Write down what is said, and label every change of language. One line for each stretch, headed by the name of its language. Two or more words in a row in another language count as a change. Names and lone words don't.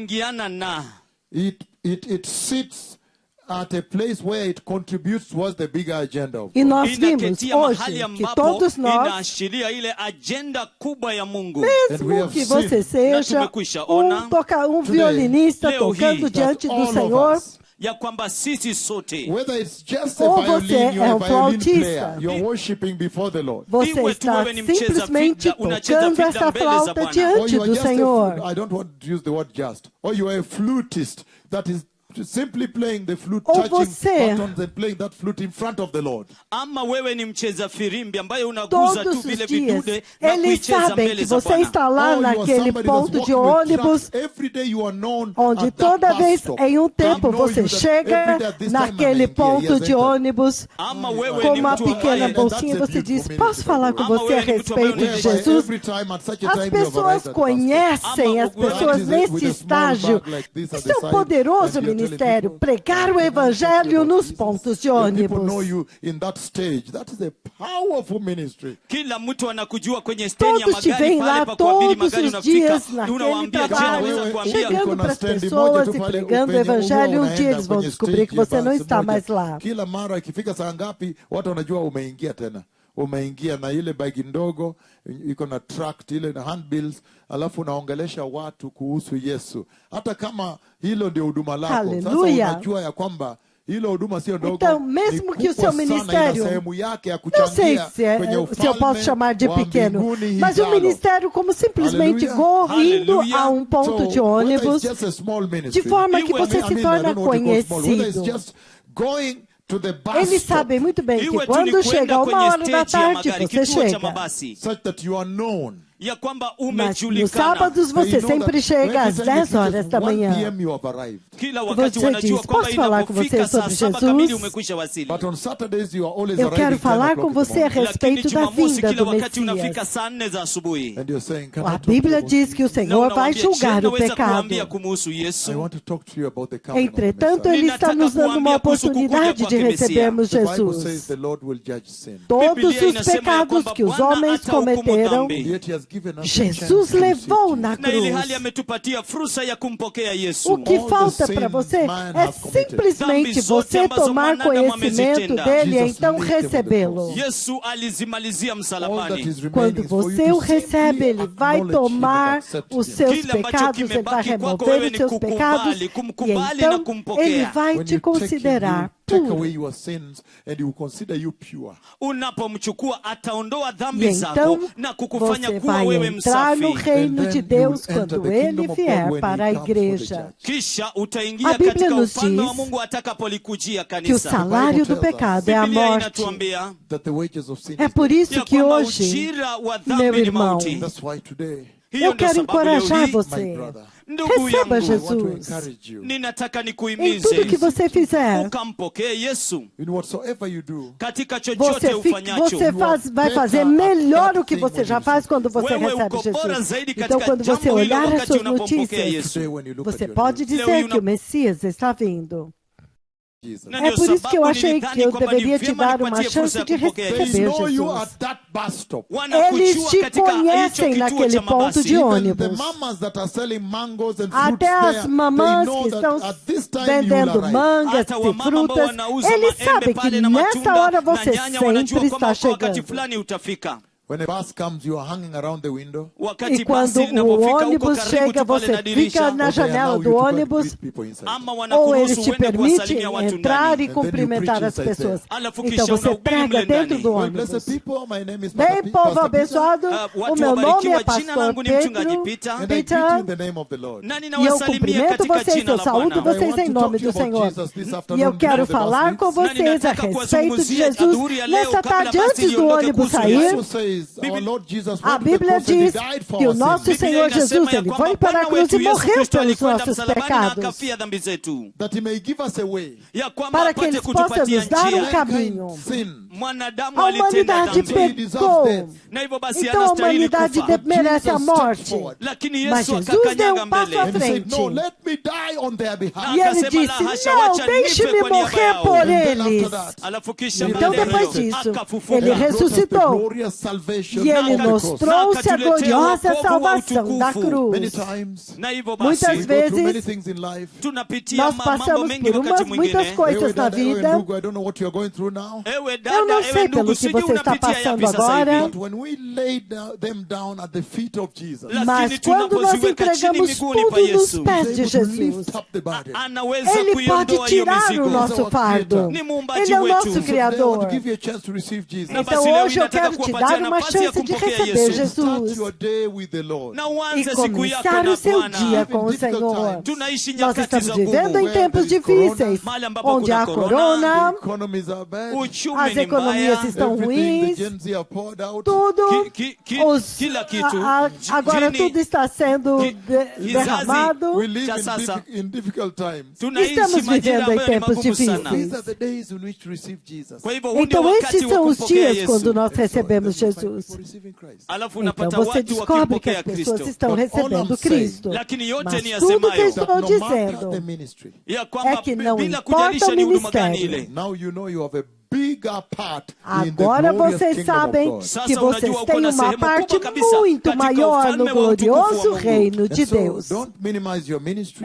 Swahili: ingiana na
English: it sits at a place where it contributes towards the bigger agenda of
Portuguese: E
English: God.
Portuguese: nós vimos
Swahili: inaketia mahali
Portuguese: hoje que
Swahili: ambapo
Portuguese: todos nós,
Swahili: inaashiria ile agenda kubwa ya Mungu.
Portuguese: mesmo que você seja
Swahili: tumekwisha ona
Portuguese: um violinista
Swahili: leo
Portuguese: tocando
Swahili: hii,
Portuguese: diante
English: all
Portuguese: do
English: of
Portuguese: Senhor,
English: us,
Swahili: ya kwamba sisi sote
English: whether it's just a
Portuguese: Ou
English: violin,
Portuguese: você
English: you're
Portuguese: é
English: a
Portuguese: um
English: violin
Portuguese: flautista.
English: player, you're worshiping before the Lord.
Portuguese: você
Swahili: Iwe tu
Portuguese: está
Swahili: wewe ni mcheza
Portuguese: simplesmente
Swahili: fida, unacheza
Portuguese: tocando
Swahili: fida
Portuguese: essa
Swahili: mbele za
Portuguese: flauta
Swahili: Bwana.
English: Or
Portuguese: diante
English: you are
Portuguese: do
English: just
Portuguese: Senhor.
English: I don't want to use the word just. Or you are a flutist that is simply playing the flute,
Portuguese: Ou
English: touching
Portuguese: você-
English: buttons and playing that flute in front of the Lord.
Swahili: Ama wewe ni mcheza firimbi ambaye unaguza tu
Portuguese: Todos
Swahili: vile
Portuguese: os dias,
Swahili: vidude na
Portuguese: eles
Swahili: kuicheza
Portuguese: sabem
Swahili: mbele
Portuguese: que
Swahili: za
Portuguese: você
Swahili: Bwana.
Portuguese: está lá
English: Or you are
Portuguese: naquele
English: somebody that's
Portuguese: ponto de
English: walking with
Portuguese: ônibus,
English: trucks. Every day you are known
Portuguese: onde
English: at that
Portuguese: toda
English: bus
Portuguese: vez
English: stop.
Portuguese: em um
English: They
Portuguese: tempo
English: know
Portuguese: você
English: you that
Portuguese: chega
English: every day at this time I'm
Portuguese: naquele
English: in here.
Portuguese: ponto
English: Yes,
Portuguese: de
English: enter.
Portuguese: ônibus
Swahili: Ama wewe
Portuguese: com
Swahili: ni
Portuguese: uma
Swahili: mtu
Portuguese: pequena
Swahili: ambaye
Portuguese: bolsinha,
English: that's a
Portuguese: você diz,
English: beautiful
Portuguese: posso falar com
Swahili: Ama
Portuguese: você a
Swahili: wewe ni mtu ambaye
Portuguese: respeito de
Swahili: unaendesha
Portuguese: Jesus?
English: Every time, at such a
Portuguese: As
English: time, you have
Portuguese: pessoas
English: arrived at the bus stop.
Portuguese: conhecem, as
Swahili: Ama
Portuguese: pessoas
English: with a
Portuguese: neste
English: small bag
Portuguese: estágio.
English: like this at
Portuguese: Isso
English: the
Portuguese: é um
English: side,
Portuguese: poderoso
English: and you're telling
Portuguese: ministério,
English: people,
Portuguese: pregar o evangelho nos pontos de
English: People know
Portuguese: ônibus.
English: you in that stage. That is a powerful ministry.
Swahili: kila mtu anakujua kwenye stendi ya
Portuguese: Todos te
Swahili: magari
Portuguese: veem
Swahili: pale
Portuguese: lá
Swahili: pa kuabiri
Portuguese: todos
Swahili: magari,
Portuguese: os dias
Swahili: unafika
Portuguese: naquele
Swahili: unawaambia, je,
Portuguese: trabalho,
Swahili: naweza kuambia
Portuguese: chegando para as pessoas e pregando o evangelho. Um dia eles vão descobrir que você não está mais lá.
Swahili: Kila mara ikifika saa ngapi watu wanajua umeingia tena. Umeingia na ile bagi ndogo iko na tract ile na handbills, alafu unaongelesha watu kuhusu Yesu. Hata kama hilo ndio huduma lako, sasa Haleluya. unajua ya kwamba hilo huduma sio ndogo.
Portuguese: Então, mesmo
Swahili: ni
Portuguese: que o seu
Swahili: kubwa sana,
Portuguese: ministério,
Swahili: ina sehemu yake ya
Portuguese: não sei
Swahili: kuchangia
Portuguese: se,
Swahili: kwenye
Portuguese: se eu posso
Swahili: ufalme
Portuguese: chamar de
Swahili: wa
Portuguese: pequeno,
Swahili: mbinguni
Portuguese: mas o
Swahili: hijalo.
Portuguese: ministério como simplesmente Aleluia. indo a um ponto de
English: whether it's
Portuguese: ônibus,
English: just a small ministry,
Portuguese: de forma que
Swahili: Iwe-
Portuguese: você
English: I
Portuguese: se
English: mean, I
Portuguese: torna
English: don't know what you call small. Whether it's
Portuguese: conhecido.
English: just going to the bus
Portuguese: Eles
English: stop,
Portuguese: sabem muito bem que
Swahili: iwe tu ni
Portuguese: quando
Swahili: kwenda
Portuguese: chega
Swahili: kwenye
Portuguese: 1 hora da
Swahili: stage ya
Portuguese: tarde,
Swahili: magari,
Portuguese: você
Swahili: kituo cha
Portuguese: chega.
Swahili: mabasi,
English: such that you are known.
Swahili: ya kwamba
Portuguese: Mas nos
Swahili: umejulikana.
Portuguese: sábados
English: They
Portuguese: você
English: know
Portuguese: sempre
English: that
Portuguese: chega às
English: every time
Portuguese: 10
English: it
Portuguese: horas
English: reaches
Portuguese: da
English: 1
Portuguese: manhã.
English: p.m. you have arrived.
Swahili: Kila wakati
Portuguese: Você
Swahili: wanajua
Portuguese: diz,
Swahili: kwamba
Portuguese: posso falar com
Swahili: inapofika
Portuguese: você
Swahili: saa
Portuguese: sobre
Swahili: 7
Portuguese: Jesus?
Swahili: kamili umekwisha wasili.
English: But on Saturdays you are always
Portuguese: Eu
English: arriving
Portuguese: quero
English: 10
Portuguese: falar com
English: o'clock in the
Portuguese: você a
English: morning.
Swahili: Lakini
Portuguese: respeito da
Swahili: Jumamosi
Portuguese: vinda
Swahili: kila
Portuguese: do
Swahili: wakati unafika
Portuguese: Messias.
Swahili: saa 4 za asubuhi.
English: And you're saying, can I
Portuguese: A
English: talk to you
Portuguese: Bíblia
English: about
Portuguese: diz que o
English: Jesus?
Swahili: Na
Portuguese: Senhor vai
Swahili: unamwambia, je,
Portuguese: julgar o
Swahili: naweza
Portuguese: pecado.
Swahili: kuambia kumhusu Yesu?
English: I want to talk to you about the coming of the
Portuguese: Entretanto,
English: Messiah.
Portuguese: Ele está nos dando uma oportunidade de recebermos
English: The Bible says
Portuguese: Jesus.
English: the Lord will judge sin.
Portuguese: Todos
Swahili: Biblia
Portuguese: os
Swahili: inasema ya
Portuguese: pecados
Swahili: kwamba
Portuguese: que os
Swahili: Bwana
Portuguese: homens
Swahili: atahukumu
Portuguese: cometeram,
Swahili: dhambi.
English: Yet he has given us a
Portuguese: Jesus
English: chance to receive
Portuguese: levou na
English: Jesus.
Swahili: Na ili hali
Portuguese: cruz.
Swahili: ametupatia fursa ya kumpokea
Portuguese: O
Swahili: Yesu.
Portuguese: que
English: All the
Portuguese: falta
English: sins
Portuguese: para você
English: man
Portuguese: é
English: has committed.
Portuguese: simplesmente
Swahili: Dhambi zote
Portuguese: você
Swahili: ambazo
Portuguese: tomar
Swahili: mwanadamu
Portuguese: conhecimento
Swahili: amezitenda.
Portuguese: dele e
English: Jesus
Portuguese: então
English: laid them on the
Portuguese: recebê-lo.
English: cross.
Swahili: Yesu alizimalizia
English: All that
Swahili: msalabani.
English: is remaining
Portuguese: Quando
English: is for you
Portuguese: você
English: to
Portuguese: o recebe,
English: simply
Portuguese: ele vai
English: acknowledge him and
Portuguese: tomar
English: accept
Portuguese: os
English: him.
Portuguese: seus
Swahili: Kile ambacho
Portuguese: pecados, ele vai
Swahili: kimebaki kwako
Portuguese: remover
Swahili: wewe
Portuguese: os
Swahili: ni
Portuguese: seus pecados
Swahili: kukubali,
Portuguese: e
Swahili: kumkubali na
Portuguese: então
Swahili: kumpokea.
Portuguese: ele vai
English: When
Portuguese: te
English: you take him,
Portuguese: considerar
English: he will take
Portuguese: puro.
English: away your sins and he will consider you pure.
Swahili: Unapomchukua ataondoa dhambi
Portuguese: E
Swahili: zako
Portuguese: então
Swahili: na kukufanya
Portuguese: você
Swahili: kuwa
Portuguese: vai
Swahili: wewe
Portuguese: entrar no
Swahili: msafi.
Portuguese: reino
English: And
Portuguese: de
English: then you will
Portuguese: Deus
English: enter
Portuguese: quando
English: the
Portuguese: ele
English: kingdom of God
Portuguese: vier
English: when
Portuguese: para a
English: he comes for the
Portuguese: igreja.
English: judge.
Swahili: Kisha
Portuguese: A
Swahili: utaingia
Portuguese: Bíblia
Swahili: katika
Portuguese: nos
Swahili: ufalme wa
Portuguese: diz
Swahili: Mungu atakapolikujia
Portuguese: Que o
Swahili: kanisa.
Portuguese: salário do
English: tells us.
Portuguese: pecado é a
Swahili: Biblia
Portuguese: morte.
Swahili: inatuambia
English: That the wages of sin
Portuguese: É
English: is
Portuguese: por
English: death.
Portuguese: isso
Swahili: ya
Portuguese: que
Swahili: kwamba
Portuguese: hoje
Swahili: ujira wa
Portuguese: meu
Swahili: dhambi ni
Portuguese: irmão,
Swahili: mauti.
English: That's why today,
Swahili: Hiyo
Portuguese: eu
Swahili: ndio
Portuguese: quero
Swahili: sababu leo
Portuguese: encorajar
Swahili: hii,
English: my
Portuguese: você.
English: brother,
Swahili: ndugu
Portuguese: Receba
Swahili: yangu,
English: I want to
Portuguese: Jesus
English: encourage you.
Swahili: ninataka
Portuguese: em
Swahili: nikuhimize
Portuguese: tudo que você fizer.
Swahili: ukampokee Yesu
English: In whatsoever you do,
Swahili: katika chochote ufanyacho.
Portuguese: Você vai fazer melhor o que você já faz quando você
Swahili: Wewe
Portuguese: recebe
Swahili: uko bora
Portuguese: Jesus.
Swahili: zaidi
Portuguese: Então,
Swahili: katika
Portuguese: quando você
Swahili: jambo hilo
Portuguese: olhar as
Swahili: wakati
Portuguese: suas
Swahili: unapompokea
Portuguese: notícias,
Swahili: Yesu.
English: today when you look
Portuguese: você
English: at your
Portuguese: pode
English: news,
Portuguese: dizer
Swahili: Leo
Portuguese: que o Messias está vindo.
English: Jesus.
Swahili: Na
Portuguese: É
Swahili: ndio
Portuguese: por isso que eu
Swahili: sababu
Portuguese: achei
Swahili: nilidhani
Portuguese: que eu
Swahili: kwamba ni
Portuguese: deveria te
Swahili: vyema
Portuguese: dar uma
Swahili: nipatie fursa
Portuguese: chance
Swahili: ya
Portuguese: de
Swahili: kumpokea
English: They
Swahili: Yesu.
Portuguese: receber
English: know you
Portuguese: Jesus.
English: at that bus stop.
Portuguese: Eles
Swahili: Wanakujua
Portuguese: te
Swahili: katika hicho
Portuguese: conhecem
Swahili: kituo
Portuguese: naquele
Swahili: cha
Portuguese: ponto
Swahili: mabasi.
Portuguese: de
English: Even the
Portuguese: ônibus.
English: mamas that are selling mangoes and fruits
Portuguese: Até
English: there,
Portuguese: as
English: they
Portuguese: mamãs
English: know
Portuguese: que
English: that
Portuguese: estão
English: at this time you will
Portuguese: vendendo
English: arrive.
Portuguese: mangas
Swahili: Hata
Portuguese: e
Swahili: wamama ambao
Portuguese: frutas,
Swahili: wanauza
Portuguese: eles
Swahili: maembe
Portuguese: sabem que
Swahili: pale na
Portuguese: nessa
Swahili: matunda
Portuguese: hora
Swahili: na
Portuguese: você
Swahili: nyanya wanajua
Portuguese: sempre
Swahili: kwamba
Portuguese: está
Swahili: kwa wakati
Portuguese: chegando.
Swahili: fulani utafika.
English: When a bus comes, you are hanging around the window.
Swahili: Wakati
Portuguese: E quando
Swahili: basi
Portuguese: o
Swahili: linapofika huko
Portuguese: ônibus
Swahili: karibu
Portuguese: chega,
Swahili: tu pale
Portuguese: você
Swahili: na dirisha,
Portuguese: fica na
English: Or they allow
Portuguese: janela
English: you
Portuguese: do
English: to go and
Portuguese: ônibus,
English: greet people inside.
Swahili: ama
Portuguese: ou
Swahili: wanakuruhusu
Portuguese: eles te
Swahili: uende
Portuguese: permitem
Swahili: kuwasalimia watu
Portuguese: entrar e
Swahili: ndani.
Portuguese: cumprimentar as
English: preach inside
Portuguese: pessoas.
Swahili: Alafu
Portuguese: Então
Swahili: kisha
Portuguese: você
Swahili: unahubiri
Portuguese: prega
Swahili: mle
Portuguese: dentro
Swahili: ndani.
Portuguese: do
English: Well,
Portuguese: ônibus.
English: blessed people, my name is
Portuguese: Bem, povo
English: Pastor Peter,
Portuguese: abençoado, o
Swahili: Watu
Portuguese: meu nome
Swahili: wabarikiwa,
Portuguese: é
Swahili: jina
Portuguese: Pastor
Swahili: langu ni mchungaji
Portuguese: Pedro
Swahili: Peter.
English: and I greet you
Portuguese: Peter,
English: in the name of the Lord.
Swahili: Nani
Portuguese: e eu
Swahili: nawasalimia
Portuguese: cumprimento
Swahili: katika
Portuguese: vocês,
Swahili: jina
Portuguese: eu
Swahili: la
Portuguese: saúdo
Swahili: Bwana.
Portuguese: vocês em nome do Senhor. E eu quero falar com vocês a respeito de Jesus nessa tarde antes do ônibus
English: The
Portuguese: sair.
English: Bible says our Lord Jesus
Portuguese: A
English: went to the
Portuguese: Bíblia
English: cross and he
Portuguese: diz
English: died for
Portuguese: que o
English: our
Portuguese: nosso
English: sins,
Portuguese: Senhor Jesus, ele foi para a cruz e morreu pelos nossos pecados,
English: that he may give us a way.
Portuguese: para que ele possa nos dar um caminho.
English: Mankind sin.
Swahili: Mwanadamu
Portuguese: A
Swahili: alitenda
Portuguese: humanidade
Swahili: dhambi.
Portuguese: pecou,
Swahili: Na hivyo basi
Portuguese: então a
Swahili: anastahili
Portuguese: humanidade
Swahili: kufa.
Portuguese: merece a
English: Jesus
Portuguese: morte.
English: stepped forward.
Swahili: Lakini
Portuguese: Mas
Swahili: Yesu
Portuguese: Jesus deu
Swahili: akakanyaga
Portuguese: um passo
Swahili: mbele.
Portuguese: à
English: And he said,
Portuguese: frente.
English: no, let me die on their behalf.
Portuguese: E ele
Swahili: Akasema,
Portuguese: disse,
Swahili: "La hasha,
Portuguese: não,
Swahili: wacha
Portuguese: deixe-me
Swahili: nife kwa niaba
Portuguese: morrer
Swahili: yao."
Portuguese: por
English: And then
Portuguese: eles.
English: after that,
Swahili: Alafu kisha
Portuguese: Então
Swahili: baada ya
Portuguese: depois
Swahili: hiyo,
Portuguese: disso,
Swahili: akafufuka.
Portuguese: ele
English: and brought us the
Portuguese: ressuscitou.
English: glorious salvation salvation
Portuguese: E Ele
English: on the
Portuguese: nos
English: cross.
Portuguese: trouxe a
Swahili: Akatuletea
Portuguese: gloriosa
Swahili: wokovu wa
Portuguese: salvação da
Swahili: utukufu.
English: Many
Portuguese: cruz.
English: times,
Swahili: Na hivyo
Portuguese: Muitas
Swahili: basi
English: we go through many
Portuguese: vezes,
English: things in life.
Swahili: tunapitia
Portuguese: nós
Swahili: mambo
Portuguese: passamos
Swahili: mengi
Portuguese: por
Swahili: wakati
Portuguese: muitas
Swahili: mwingine.
Portuguese: coisas
Swahili: Ewe
Portuguese: na
Swahili: dada, ewe
Portuguese: vida.
Swahili: ndugu,
English: I don't know what you're going through now.
Swahili: Ewe
Portuguese: Eu
Swahili: dada,
Portuguese: não
Swahili: ewe
Portuguese: sei
Swahili: ndugu,
Portuguese: pelo que
Swahili: sijui
Portuguese: você está
Swahili: unapitia
Portuguese: passando
Swahili: yapi sasa
Portuguese: agora.
Swahili: hivi.
English: But when we lay them down at the feet of Jesus,
Swahili: Lakini
Portuguese: Mas quando nós
Swahili: tunapoziweka chini
Portuguese: entregamos
Swahili: miguuni pa
Portuguese: tudo nos
Swahili: Yesu,
Portuguese: pés
English: He's
Portuguese: de
English: able to
Portuguese: Jesus,
English: lift up the burden.
Swahili: anaweza
Portuguese: Ele pode
Swahili: kuiondoa hiyo
Portuguese: tirar o
Swahili: mizigo.
Portuguese: nosso fardo.
Swahili: Ni muumbaji
Portuguese: Ele é o
Swahili: wetu.
Portuguese: nosso
English: So today I want
Portuguese: Criador.
English: to give you a chance to receive Jesus.
Swahili: Na
Portuguese: Então
Swahili: basi leo
Portuguese: hoje eu
Swahili: nataka
Portuguese: quero te
Swahili: kuwapatia
Portuguese: dar uma
Swahili: nafasi ya
Portuguese: chance de
Swahili: kumpokea
Portuguese: receber
Swahili: Yesu.
English: Start
Portuguese: Jesus
English: your day with the Lord.
Swahili: Na
Portuguese: e
Swahili: uanze siku yako
Portuguese: começar
Swahili: na
Portuguese: o seu
Swahili: Bwana.
Portuguese: dia com o
English: Difficult
Portuguese: Senhor.
English: times.
Swahili: Tunaishi
Portuguese: Nós
Swahili: nyakati
Portuguese: estamos
Swahili: za
Portuguese: vivendo
Swahili: ngumu,
Portuguese: em tempos difíceis,
Swahili: mahali ambapo
Portuguese: onde
Swahili: kuna
Portuguese: há
Swahili: corona,
Portuguese: corona,
English: The economies are bad.
Swahili: uchumi
Portuguese: as
Swahili: ni
Portuguese: economias
Swahili: mbaya,
Portuguese: estão
English: Everything the
Portuguese: ruins,
English: Gen Z are poured out.
Portuguese: tudo,
Swahili: kila kitu.
Portuguese: agora
Swahili: Jini-
Portuguese: tudo está sendo
Swahili: kizazi,
Portuguese: derramado.
English: We live
Swahili: Cha sasa.
English: in difficult times.
Swahili: Tunaishi
Portuguese: Estamos
Swahili: majira
Portuguese: vivendo em
Swahili: ambayo ni
Portuguese: tempos
Swahili: magumu sana.
Portuguese: difíceis.
English: These are the days in which to receive Jesus.
Swahili: Kwa hivyo huu ndio
Portuguese: Então
Swahili: wakati
Portuguese: esses
Swahili: wa
Portuguese: são os
Swahili: kumpokea
Portuguese: dias quando
Swahili: Yesu.
Portuguese: nós recebemos
English: And so, find
Portuguese: Jesus.
English: people receiving Christ.
Swahili: Alafu
Portuguese: Então
Swahili: unapata
Portuguese: você
Swahili: watu
Portuguese: descobre que
Swahili: wakimpokea
Portuguese: as pessoas
Swahili: Kristo.
Portuguese: estão
English: But all
Portuguese: recebendo
English: I'm saying,
Portuguese: Cristo.
Swahili: lakini yote
Portuguese: Mas
Swahili: ni
Portuguese: tudo que eu
Swahili: yasemayo
Portuguese: estou
English: That no matter
Portuguese: dizendo
English: the ministry,
Swahili: ya kwamba
Portuguese: é que não
Swahili: bila
Portuguese: importa
Swahili: kujalisha
Portuguese: o
Swahili: ni huduma gani
Portuguese: ministério.
Swahili: ile.
English: now you know you have a bigger part in the
Portuguese: agora
English: glorious
Portuguese: vocês
English: kingdom of
Portuguese: sabem
English: God.
Swahili: Sasa
Portuguese: que vocês
Swahili: unajua uko
Portuguese: têm
Swahili: na
Portuguese: uma
Swahili: sehemu
Portuguese: parte
Swahili: kubwa kabisa
Portuguese: muito
Swahili: katika
Portuguese: maior
Swahili: ufalme
Portuguese: no
Swahili: wa utukufu wa
Portuguese: glorioso
Swahili: Mungu.
Portuguese: reino
English: And
Portuguese: de
English: so,
Portuguese: Deus.
English: don't minimize your ministry.